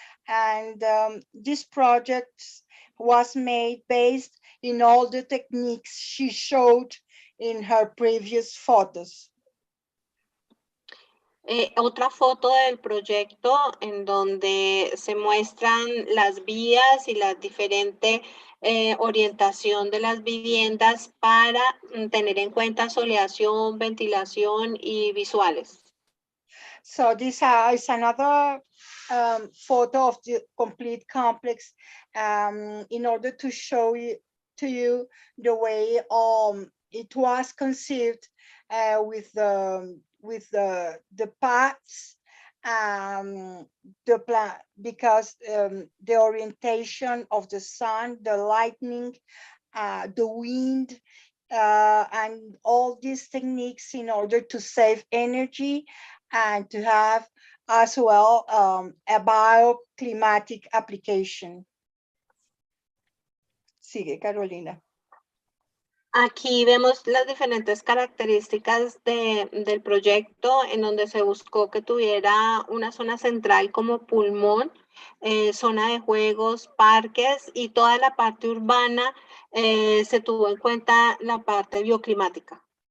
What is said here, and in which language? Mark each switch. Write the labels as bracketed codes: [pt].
[en] And this project was made based in all the techniques she showed in her previous photos. [es] Otra foto del proyecto en donde se muestran las vías y la diferente orientación de las viviendas para tener en cuenta soleación, ventilación y visuales. [en] So this is another photo of the complete complex in order to show to you the way it was conceived with the paths, the plan, because the orientation of the sun, the lightning, the wind, and all these techniques in order to save energy and to have as well a bioclimatic application. [es] Sigue, Carolina. Aquí vemos las diferentes características del proyecto en donde se buscó que tuviera una zona central como pulmón, zona de juegos, parques y toda la parte urbana se tuvo en cuenta la parte bioclimática.